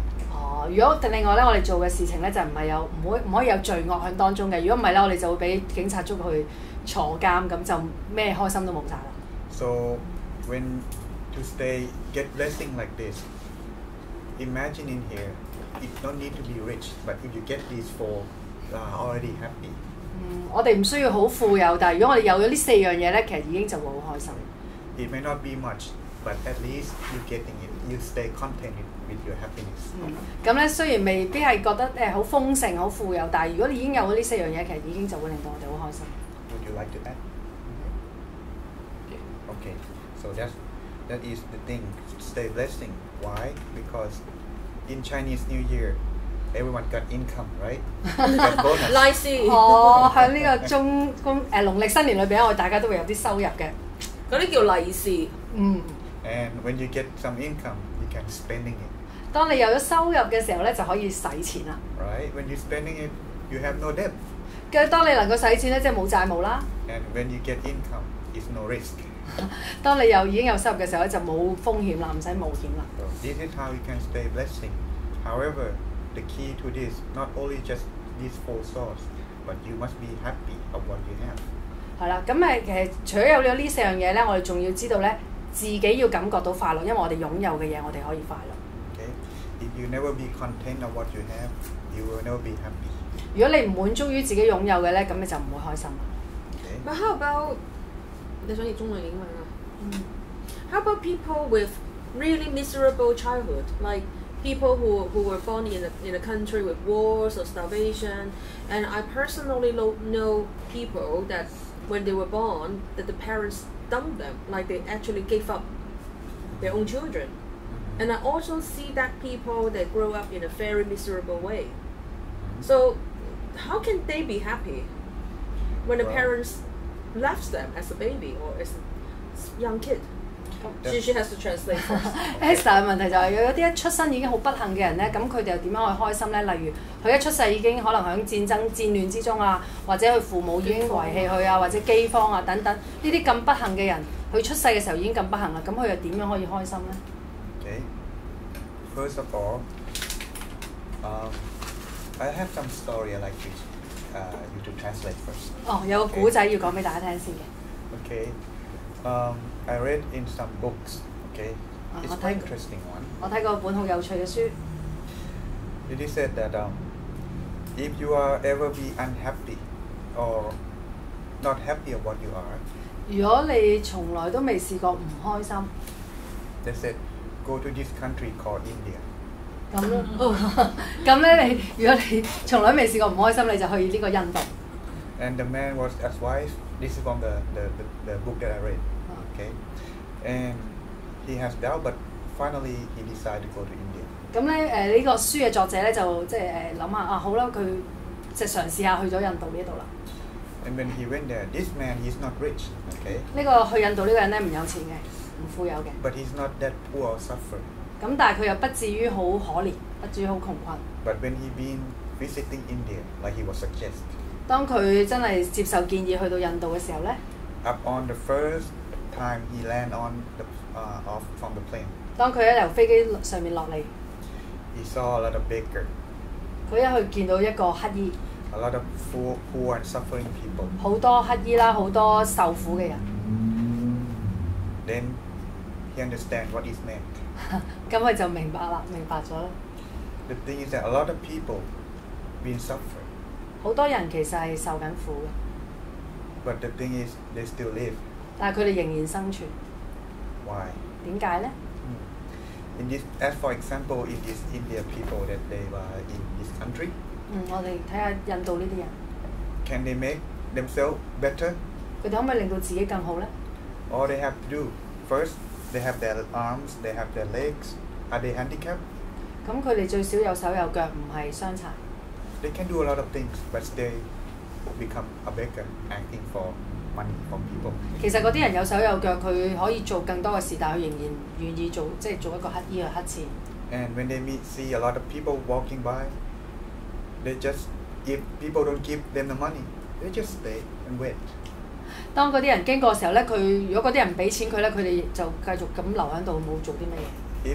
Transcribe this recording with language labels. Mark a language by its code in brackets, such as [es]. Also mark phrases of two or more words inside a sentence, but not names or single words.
[yue] 如果另外咧，我哋做嘅事情咧就唔可以有罪惡喺當中嘅。如果唔係咧，我哋就會俾警察捉去坐監，咁就咩開心都冇晒啦。 [en] So when to get blessing like this, imagine in here, you don't need to be rich, but if you get these 4, you are already happy. [yue] 我哋唔需要好富有，但係如果我哋有咗呢4樣嘢咧，其實已經就會好開心。 [en] It may not be much, but at least you getting it. You stay content with your happiness. [yue] 咁咧雖然未必係覺得好豐盛、好富有，但係如果你已經有咗呢4樣嘢，其實已經就會令到我哋好開心。 [en] Would you like to add? Okay. So that is the thing. Stay blessing. Why? Because in Chinese New Year, everyone got income, right? Got bonus. [yue] 利是。喺呢個農曆新年裏邊，我哋大家都會有啲收入嘅。嗰啲叫利是。 [en] And when you get some income, you can spending it. [yue] 當你有咗收入嘅時候咧，就可以使錢啦。 [en] Right? When you spending it, you have no debt. [yue] 跟住當你能夠使錢咧，即係冇債務啦。 [en] And when you get income, it's no risk. [yue] 當你已經有收入嘅時候咧，就冇風險啦，唔使冒險啦。 [en] So this is how you can stay blessing. However, the key to this, not only just these 4 sources, but you must be happy of what you have. [yue] 係啦，咁其實除咗有咗呢4樣嘢咧，我哋仲要知道咧，自己要感覺到快樂，因為我哋擁有嘅嘢，我哋可以快樂。 [en] Okay, if you never be content of what you have, you will never be happy. [yue] 如果你唔滿足於自己擁有嘅咧，咁你就唔會開心啦。 [en] But how about [yue] 你想譯中文英文啊 [en] ？How about people with really miserable childhood, like people who were born in a country with wars or starvation, and I personally know people that when they were born, that the parents dumped them, like they actually gave up their own children. And I also see that people that grow up in a very miserable way. So how can they be happy when the parents left them as a baby or as a young kid? She has to translate first. [yue] Esther 嘅問題就係有啲一出生已經好不幸嘅人咧，咁佢哋又點樣去開心咧？例如佢一出世已經可能喺戰亂之中啊，或者佢父母已經遺棄佢啊，或者饑荒啊等等，呢啲咁不幸嘅人，佢出世嘅時候已經咁不幸啦，咁佢又點樣可以開心咧 [en] Okay. First of all, I have some story I like you to translate first. [yue] 哦，有個古仔要講俾大家聽先嘅。 [en] Okay. I read in some books. Okay. It's an interesting one. [yue] 我睇過本好有趣嘅書。 [en] It is said that if you are ever be unhappy or not happy of what you are, [yue] 如果你從來都未試過唔開心， [en] they said go to this country called India. [yue] 咁咧如果你從來未試過唔開心，你就去呢個印度。 [en] And the man was advised. This is from the book that I read. Okay. And he has doubt, but finally he decided to go to India. [yue] 咁咧呢個書嘅作者咧就即係諗下啊好啦，佢即係嘗試下去咗印度呢度啦。 [en] And when he went there, this man he's not rich. Okay. [yue] 呢個去印度呢個人咧唔有錢嘅，唔富有嘅。 [en] But he's not that poor or suffer. [yue] 咁但係佢又不至於好可憐，不至於好窮困。 [en] But when he been visiting India, like he was suggested. [yue] 當佢真係接受建議去到印度嘅時候咧 [en] Up on the first time he land on the off from the plane. [yue] 當佢一由飛機上面落嚟 [en] He saw a lot of beggar, [yue] 佢一去見到一個乞兒， [en] a lot of poor and suffering people. [yue] 好多乞兒啦，好多受苦嘅人。 [en] Then he understand what is meant. [yue] 咁佢就明白啦，明白咗啦。 [en] The thing is that a lot of people been suffering. [yue] 好多人其實係受緊苦嘅， [en] But the thing is, they still live. [yue] 但係佢哋仍然生存。 [en] Why? [yue] 點解咧？ [en] In this, as for example, in this India people that they were in this country, [yue] 我哋睇下印度呢啲人， [en] can they make themselves better? [yue] 佢哋可唔可以令到自己更好咧？ [en] All they have to do, first, they have their arms, they have their legs. Are they handicapped? [yue] 咁佢哋最少有手有腳，唔係傷殘。 [en] They can do a lot of things, but they become a beggar, asking for money from people. [yue] 其實嗰啲人有手有腳，佢可以做更多嘅事，但係佢仍然願意做，即係做一個乞兒去乞錢。 [en] And when they see a lot of people walking by, they just, if people don't give them the money, they just stay and wait. [yue] 當嗰啲人經過嘅時候咧，如果嗰啲人唔俾錢佢咧，佢哋就繼續咁留喺度冇做啲乜嘢。